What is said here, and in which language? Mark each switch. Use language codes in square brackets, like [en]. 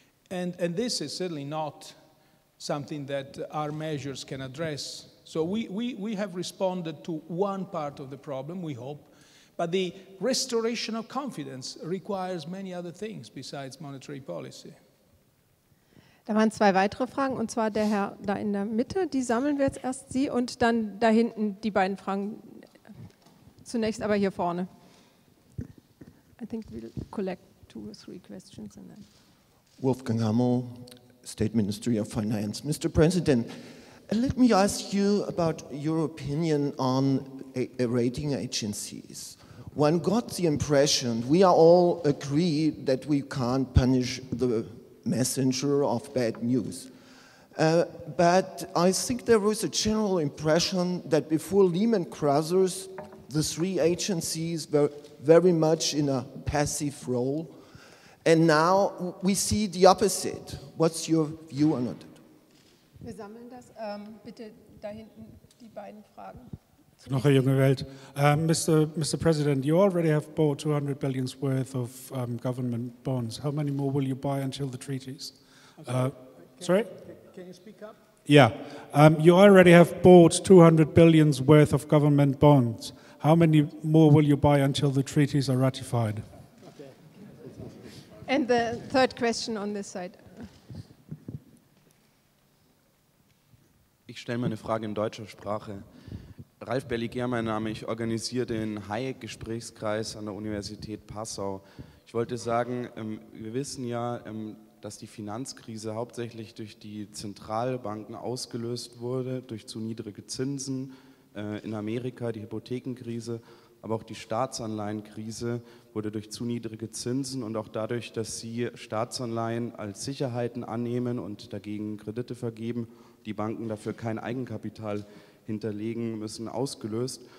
[en] And this is certainly not something that our measures can address. So we have responded to one part of the problem, we hope, but the restoration of confidence requires many other things besides monetary policy. [de] Da waren zwei weitere Fragen, und zwar der Herr da in der Mitte, die sammeln wir jetzt erst Sie, und dann da hinten die beiden Fragen, zunächst aber hier vorne. [en] I think we'll collect 2 or 3 questions and then. Wolfgang Hammel, State Ministry of Finance. Mr. President, let me ask you about your opinion on rating agencies. One got the impression, we are all agreed that we can't punish the messenger of bad news. But I think there was a general impression that before Lehman Brothers, the 3 agencies were very much in a passive role. And now we see the opposite. What's your view on it? [de] Wir sammeln das. Bitte da hinten die beiden Fragen. Noch eine junge Welt. Mr. [en] President, you already have bought 200 billion worth of government bonds. How many more will you buy until the treaties? Sorry? Can you speak up? Yeah. You already have bought 200 billion worth of government bonds. How many more will you buy until the treaties are ratified? Okay. And the third question on this side. [de] Ich stelle meine Frage in deutscher Sprache. Ralf Belliger, mein Name. Ich organisiere den Hayek-Gesprächskreis an der Universität Passau. Ich wollte sagen, wir wissen ja, dass die Finanzkrise hauptsächlich durch die Zentralbanken ausgelöst wurde, durch zu niedrige Zinsen in Amerika, die Hypothekenkrise, aber auch die Staatsanleihenkrise wurde durch zu niedrige Zinsen und auch dadurch, dass sie Staatsanleihen als Sicherheiten annehmen und dagegen Kredite vergeben, die Banken dafür kein Eigenkapital hinterlegen müssen, ausgelöst.